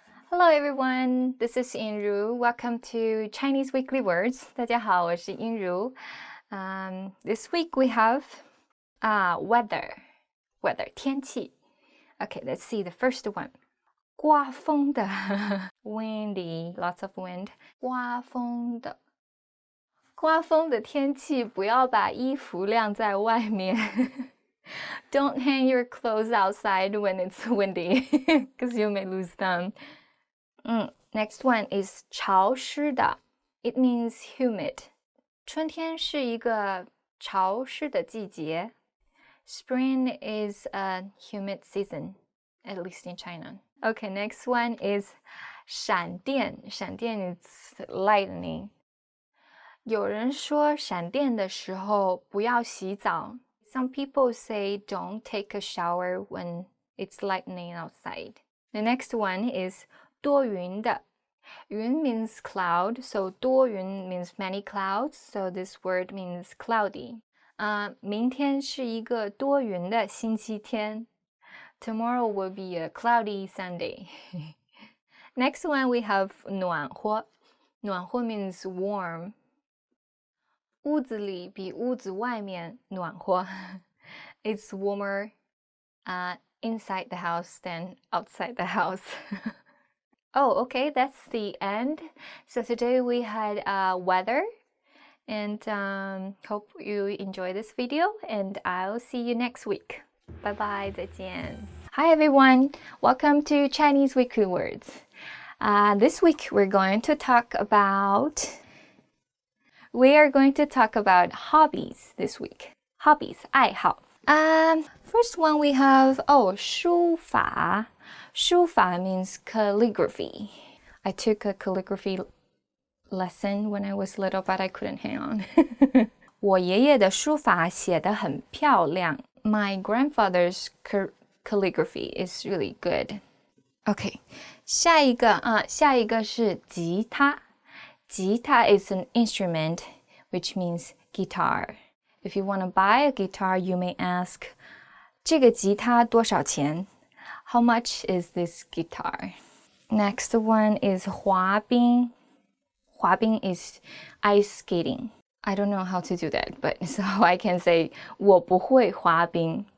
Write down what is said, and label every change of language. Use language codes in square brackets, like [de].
[en] Hello everyone, this is Yinru. Welcome to Chinese Weekly Words. [zh] 大家好，我是音如。 [en] This week we have weather, 天气。 Okay, let's see the first one. 刮风的 windy, lots of wind. [zh] 刮风的天气，不要把衣服晾在外面。 [en] Don't hang your clothes outside when it's windy, because you may lose them. Next one is 潮湿的 It means humid. [zh] 春天是一个潮湿的季節。 [en] Spring is a humid season, at least in China. Okay, next one is 闪電 is lightning. [zh] 有人说闪電的時候不要洗澡。 [en] Some people say don't take a shower when it's lightning outside. The next one is 多雲的。 雲 means cloud, so 多雲 means many clouds, so this word means cloudy. [zh] 明天是一个多雲的星期天。 [en] Tomorrow will be a cloudy Sunday. Next one we have 暖和。暖和 means warm. [zh] 屋子里比屋子外面暖和。 [en] It's warmer inside the house than outside the house. Oh, okay, that's the end. So today we had weather, and hope you enjoy this video, and I'll see you next week. Bye bye, 再见.Hi everyone, welcome to Chinese Weekly Words. This week we are going to talk about hobbies this week. Hobbies, 爱好.First one we have, 书法. 书法 means calligraphy. I took a calligraphy lesson when I was little, but I couldn't hang on. [zh] 我爷爷的书法写得很漂亮. [en] My grandfather's calligraphy is really good. [zh] Okay, 下一个是吉他. [en] Jita is an instrument, which means guitar. If you want to buy a guitar, you may ask, [zh] 这个吉他多少钱? [en] How much is this guitar? Next one is 滑冰. 滑冰 is ice skating. I don't know how to do that, but so I can say [zh] 我不会滑冰.